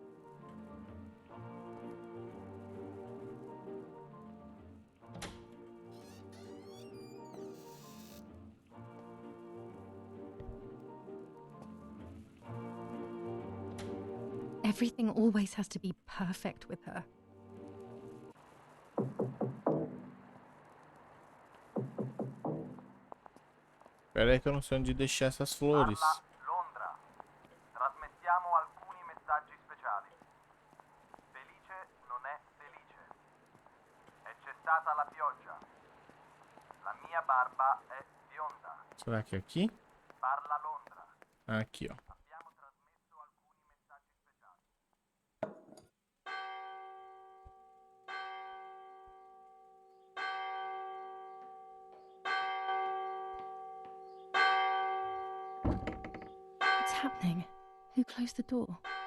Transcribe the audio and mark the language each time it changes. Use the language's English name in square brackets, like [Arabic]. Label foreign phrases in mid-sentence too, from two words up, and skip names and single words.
[English] Everything always has to be perfect with her. [Portuguese] pera aí que eu não sei onde deixar essas flores. [Italian] Londra. Trasmettiamo alcuni messaggi speciali. Felice non è felice. E c'è stata la pioggia. La mia barba è bionda. [Portuguese] Será que é aqui? [Italian] Parla Londra. [Portuguese] Aqui, ó. [Italian] Abbiamo trasmesso alcuni messaggi speciali. [English] What's happening? Who closed the door?